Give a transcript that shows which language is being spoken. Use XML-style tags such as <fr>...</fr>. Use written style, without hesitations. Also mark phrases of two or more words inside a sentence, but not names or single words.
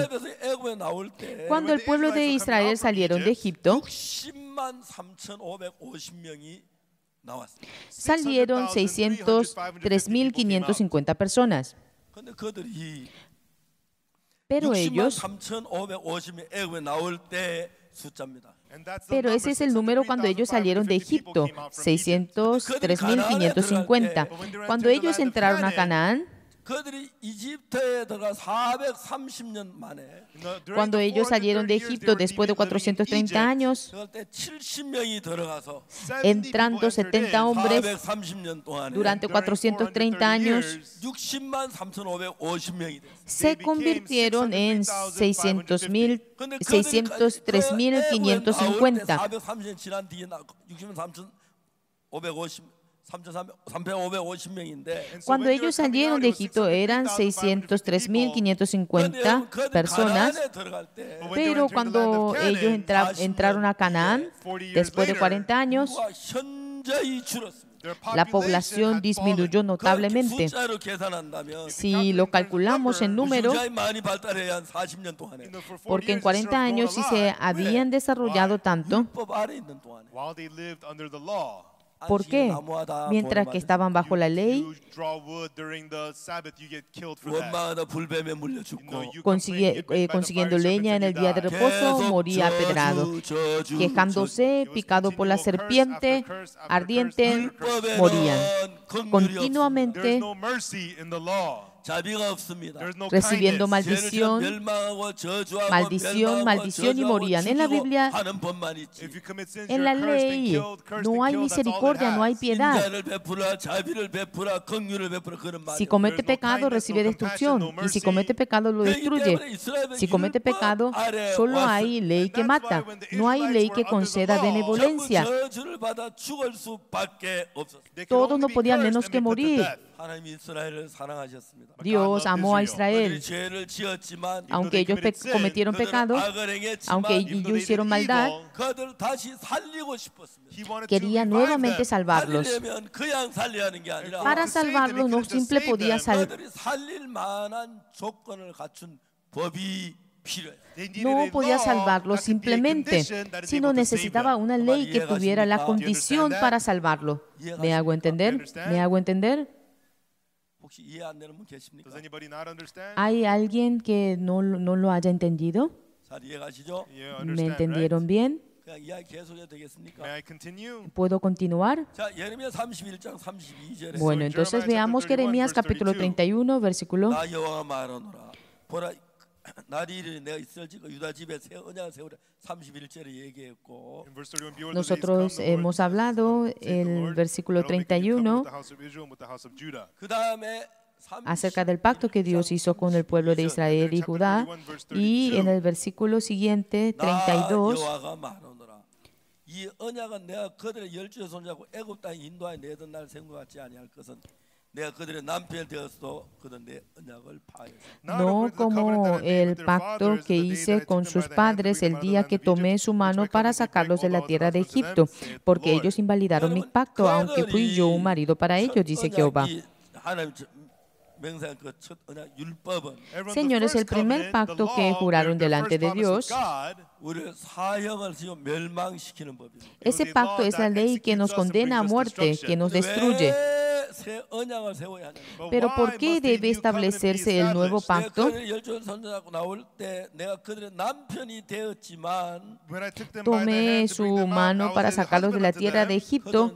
<es>Cuando el pueblo de Israel salieron de Egipto, salieron 603.550 personas. Pero ellos... Pero ese es el número cuando ellos salieron de Egipto, 603.550. Cuando ellos entraron a Canaán,</es> <ko>그들이 이집트에 들어가 430년 만에</ko> <es>Cuando ellos salieron de Egipto después de 430 años,</es> <ko>그럴 때 70명이 들어가서</ko> <es>entrando 70 hombres</es> <ko>430년 동안에</ko> <es>durante 430 años,</es> <ko>60만 3,550명이 됐어요.</ko> <es>se convirtieron en 603.550.</es> <ko>430년 지난 뒤에 60만 3,550명인데</ko> <es>Cuando ellos salieron de Egipto eran 603.550 personas, pero cuando ellos entraron a Canaán, después de 40 años,</es> <ko>현저히 줄었습니다.</ko> <es>la población disminuyó notablemente.</es> <ko>숫자로 계산한다면</ko> <es>Si lo calculamos en número,</es> <ko>숫자에 많이 발달해야 한 40년 동안에</ko> <es>porque en 40 años sí se habían desarrollado tanto.</es> <ko>법 아래 있는 동안에</ko> <en>while they lived under the law.</en> <es>¿Por qué? Mientras que estaban bajo la ley,</es> <en>You draw wood during the Sabbath, you get killed for that.</en> <ko>원망하다 불뱀에 물려 죽고</ko> <es>consiguiendo leña en el día de reposo, moría apedrado. Quejándose, picado por la serpiente ardiente, morían. Continuamente</es> <en>There's no mercy in the law.</en> <ko>자비가 없습니다.</ko> <en>There's no</en> <es>recibiendo</es> <en>kindness.</en> <es>maldición, maldición y morían. En la Biblia,</es> <ko>하는 법만 있지.</ko> <en>If you commit sins,</en> <es>en</es> <en>you're</en> <es>la</es> <en>cursed and</en> <es>ley,</es> <en>killed, cursed</en> <es>no</es> <en>and</en> <es>hay</es> <en>killed. That's all it</en> <es>misericordia, no hay</es> <en>has.</en> <es>piedad.</es> <ko>인자를 베풀어 자비를 베풀어 긍휼을 베풀어 그런 말이에요.</ko> <es>Si comete pecado, recibe destrucción. Y si comete pecado, lo destruye. Si comete pecado, solo hay ley que mata. No hay ley que conceda benevolencia.</es> <ko>저주를 받아 죽을 수밖에 없었어요.</ko> <en>They could</en> <es>Todos</es> <en>only</en> <es>no</es> <en>be</en> <es>podían</es> <en>cursed</en> <es>menos</es> <en>and</en> <es>que</es> <en>be put to</en> <es>morir.</es> <en>death.</en> <ko>하나님이 이스라엘을 사랑하셨습니다.</ko> <es>Dios amó a Israel.</es> <ko>그들이 죄를 지었지만</ko> <es>Aunque ellos cometieron pecado,</es> <ko>악을 행했지만</ko> <es>aunque ellos hicieron maldad,</es> <ko>그들 다시 살리고 싶었습니다.</ko> <en>He wanted to</en> <es>quería</es> <en>revive</en> <es>nuevamente</es> <en>them.</en> <es>salvarlos.</es> <ko>살리려면 그냥 살려야 하는 게 아니라</ko> <es>Para salvarlos no simple podía</es> <ko>그들이 살릴 만한 조건을 갖춘 법이 필요해요.</ko> <en>They needed</en> <es>No</es> <en>a</en> <es>podía</es> <en>law</en> <es>salvarlo</es> <en>that could be a</en> <es>simplemente,</es> <en>condition that is</en> <es>sino</es> <en>able to save</en> <es>necesitaba</es> <en>them.</en> <es>una ley que tuviera la condición para salvarlo. ¿Me hago entender? ¿Me hago entender?</es> <ko>혹시 이해 안 되는 분 계십니까?</ko> <en>Does anybody not understand?</en> <es>¿Hay alguien que no lo haya entendido?</es> <ko>잘 이해가시죠?</ko> <en>You</en> <es>¿Me</es> <en>understand,</en> <es>entendieron bien?</es> <ko>그냥 이야기 계속해도 되겠습니까?</ko> <en>May I continue?</en> <es>¿Puedo continuar?</es> <ko>자, 예레미야 31장 32절에</ko> <es>Bueno, entonces veamos Jeremías capítulo 31, versículo.</es> <ko>나 여호와가 말하노라 보라 날이 이르니 내가 이스라엘 집과 유다 집에 새 언약을 세우라 31절에 얘기했고</ko> <en>In verse 31, behold, the days come,</en> <es>Nosotros</es> <en>the Lord</en> <es>hemos hablado</es> <en>saith the</en> <es>el</es> <en>Lord,</en> <es>versículo</es> <en>that I'll make a new</en> <es>31</es> <en>covenant with the house of Israel and with the house of Judah.</en> <ko>그 다음에</ko> <es>acerca del pacto que Dios hizo con el pueblo de Israel y Judá. Y en el versículo siguiente,</es> <ko>나 32, 여호와가 말하노라 이 언약은 내가 그들의 열주의 손잡고 애굽 땅에 인도하여 내던 날 생각하지 아니할 것은 내가 그들의 남편이 되었어도 그들 내 언약을 파하였으니</ko> <es>no como el pacto que hice con sus padres el día que tomé su mano para sacarlos de la tierra de Egipto, porque ellos invalidaron mi pacto, aunque fui yo un marido para ellos, dice Jehová.</es> <ko>하나님 맹세한 그 첫 언약 율법은</ko> <es>Señores, el primer pacto que juraron delante de Dios,</es> <ko>우리를 사형을 지어 멸망시키는 법입니다.</ko> <es>ese pacto es la ley que nos condena a muerte, que nos destruye.</es> <ko>새 언약을 세워야 하냐?</ko> <es>Pero ¿por qué debe establecerse el nuevo pacto?</es> <ko>그들의 열조를 손잡고 나올 때 내가 그들의 남편이 되었지만</ko> <es>Tomé su mano para sacarlos de la tierra de Egipto,</es>